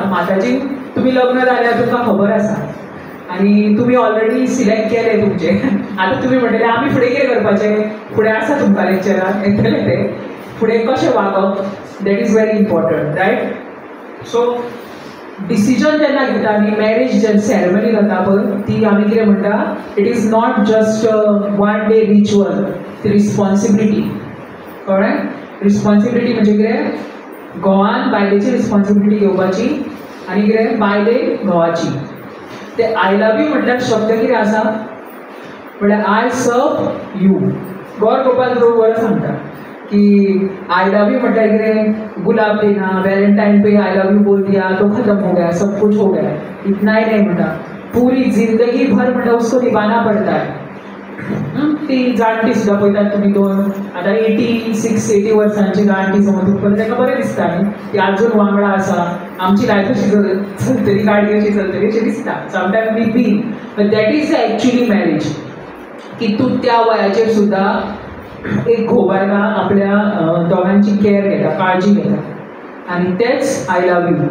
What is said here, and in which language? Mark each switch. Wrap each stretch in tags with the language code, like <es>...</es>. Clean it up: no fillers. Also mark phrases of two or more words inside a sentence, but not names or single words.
<kok>माताजी तुमी लग्न जाल्यार तुमकां खबर आसा आनी तुमी</kok> <en>already select</en> <kok>केले तुमचे. आतां तुमी म्हणटले आमी फुडें कितें करपाचें, फुडें आसा तुमकां लेक्चराक येतले ते, फुडें कशें वागप,</kok> <en>that is very important. right. so decision</en> <kok>जेन्ना घेता न्ही, मॅरेज जे सेरेमनी जाता पळय ती आमी कितें म्हणटा,</kok> <en>It is not just one day ritual, ती responsibility.</en> <kok>कळ्ळें. रिस्पॉन्सिबिलिटी म्हणजे कितें, घोवान बायलेची रिस्पॉन्सिबिलिटी घेवपाची आनी कितें बायले घोवाची. ते</kok> <en>I love you</en> <kok>म्हटल्यार शब्द कितें आसा म्हळ्यार</kok> <en>I serve you.</en> <hi>गौर गोपाल प्रभू</hi> <kok>बरो सांगता</kok> <hi>कि</hi> <en>I love you</en> <hi>मतलब कि गुलाब देना, वैलेंटाइन पे</hi> <en>I love you</en> <hi>बोल दिया तो खत्म हो गया, सब कुछ हो गया. इतना ही नहीं म्हणटा, पूरी जिंदगी भर म्हणटा उसको निभाना पड़ता है.</hi> <kok>ती जाणटी सुद्दां पळयतात तुमी, दोन आतां 86-80 वर्सांची जाणटी समज तुमकां ताका बरें दिसता न्ही, ती आजून वांगडा आसा, आमची लायफ अशी चलतली, गाडी अशी चलतली अशें दिसता</kok> <en>sometime we been. but that is actually marriage,</en> <kok>की तूं त्या वयाचेर सुद्दां एक घोवायला आपल्या दोगांची केअर घेता, काळजी घेता, आनी तेच</kok> <en>I love you.</en>